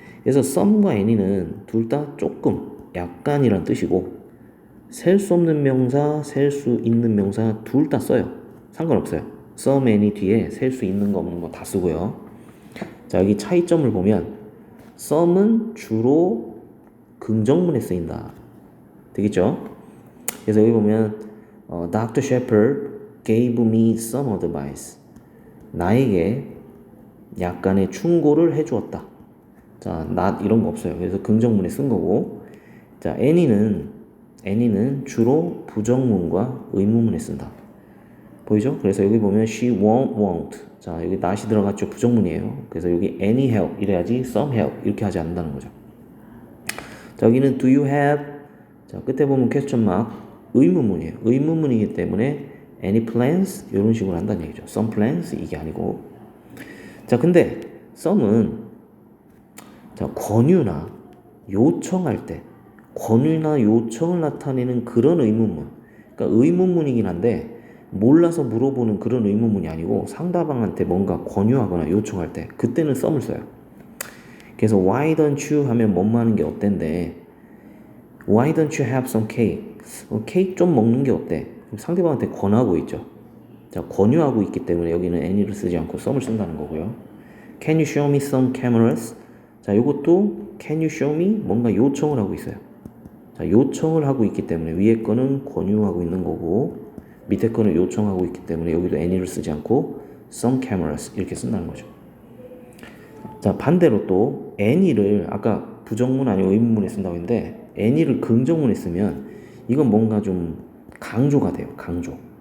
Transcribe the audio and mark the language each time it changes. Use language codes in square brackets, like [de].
[ko] 그래서 some과 any는 둘 다 조금, 약간이란 뜻이고 셀 수 없는 명사, 셀 수 있는 명사 둘 다 써요. 상관없어요. some, any 뒤에 셀 수 있는 거 없는 거 다 쓰고요. 자, 여기 차이점을 보면 some은 주로 긍정문에 쓰인다. 되겠죠? 그래서 여기 보면 Dr. [en] Shepard gave me some advice. [ko] 나에게 약간의 충고를 해주었다. 자, not 이런 거 없어요. 그래서 긍정문에 쓴 거고, 자, any는 주로 부정문과 의문문에 쓴다. 보이죠? 그래서 여기 보면 she won't. 자, 여기 not이 들어갔죠. 부정문이에요. 그래서 여기 any help 이래야지 some help 이렇게 하지 않는다는 거죠. 자, 여기는 do you have. 자, 끝에 보면 question mark 의문문이에요. 의문문이기 때문에 any plans 이런 식으로 한다는 얘기죠. some plans 이게 아니고. 자, 근데 some은 자, 권유나 요청할 때 권유나 요청을 나타내는 그런 의문문, 그러니까 의문문이긴 한데 몰라서 물어보는 그런 의문문이 아니고 상대방한테 뭔가 권유하거나 요청할 때 그때는 some을 써요. 그래서 [en] why don't you [ko] 하면 뭐뭐 하는 게 어땠는데 [en] why don't you have some cake? [ko] 케이크 좀 먹는 게 어때? 상대방한테 권하고 있죠. 자, 권유하고 있기 때문에 여기는 any를 쓰지 않고 some을 쓴다는 거고요. [en] Can you show me some cameras? [ko] 자, 요것도 [en] can you show me? [ko] 뭔가 요청을 하고 있어요. 자, 요청을 하고 있기 때문에 위에 거는 권유하고 있는 거고 밑에 거는 요청하고 있기 때문에 여기도 any를 쓰지 않고 some cameras 이렇게 쓴다는 거죠. 자, 반대로 또 any를 아까 부정문 아니고 의문문에 쓴다고 했는데 any를 긍정문에 쓰면 이건 뭔가 좀 강조가 돼요. 강조.